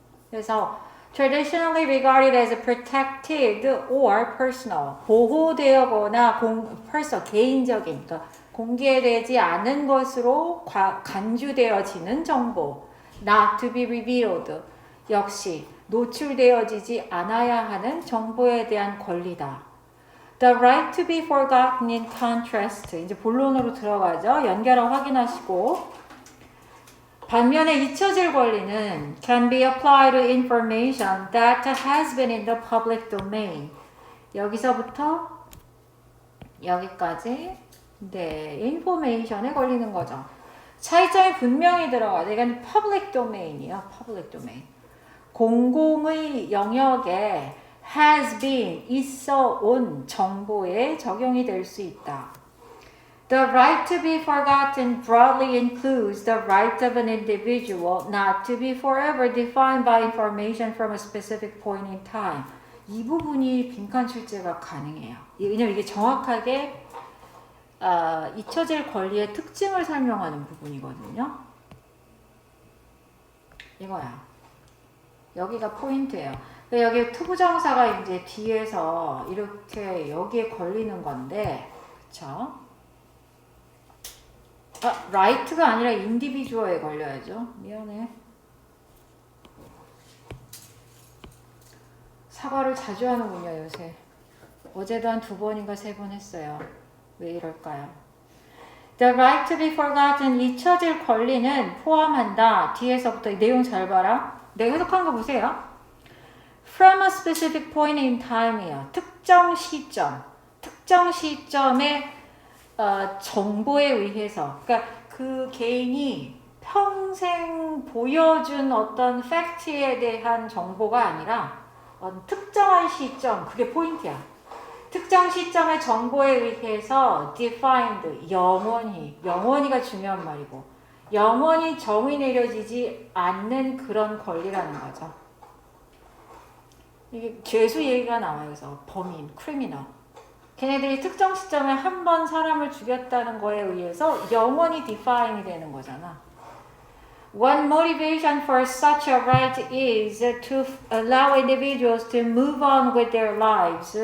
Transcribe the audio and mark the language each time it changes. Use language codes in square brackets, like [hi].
[ko] 그래서 [en] traditionally regarded as protected or personal, [ko] 보호되거나 personal, 개인적인, 그러니까 공개되지 않은 것으로 간주되어지는 정보, [en] not to be revealed, [ko] 역시 노출되어지지 않아야 하는 정보에 대한 권리다. [en] The right to be forgotten in contrast, [ko] 이제 본론으로 들어가죠. 연결어 확인하시고, 반면에 잊혀질 권리는 [en] can be applied to information that has been in the public domain. [ko] 여기서부터 여기까지 네, information에 걸리는 거죠. 차이점이 분명히 들어가요. 이건 public domain이에요. [en] public domain. [ko] 공공의 영역에 [en] has been, [ko] 있어 온 정보에 적용이 될 수 있다. [en] The right to be forgotten broadly includes the right of an individual not to be forever defined by information from a specific point in time. [ko] 이 부분이 빈칸 출제가 가능해요. 왜냐면 이게 정확하게 잊혀질 권리의 특징을 설명하는 부분이거든요. 이거야. 여기가 포인트예요. 여기 투부정사가 이제 뒤에서 이렇게 여기에 걸리는 건데, 그쵸? right가 아니라 individual에 걸려야죠. 미안해. 사과를 자주 하는군요, 요새. 어제도 한 2번인가 3번 했어요. 왜 이럴까요? [en] The right to be forgotten, [ko] 잊혀질 권리는 포함한다. 뒤에서부터 내용 잘 봐라. 내가 해석한 거 보세요. [en] From a specific point in time이요. [ko] 특정 시점의 정보에 의해서, 그러니까 그 개인이 평생 보여준 어떤 팩트에 대한 정보가 아니라 특정한 시점, 그게 포인트야. 특정 시점의 정보에 의해서 defined, 영원히가 중요한 말이고, 영원히 정의 내려지지 않는 그런 권리라는 거죠. 이게 죄수 얘기가 나와요. 그래서 범인, 크리미널. 걔네들이 특정 시점에 한 번 사람을 죽였다는 거에 의해서 영원히 define 되는 거잖아. [en] One motivation for such a right is to allow individuals to move on with their lives.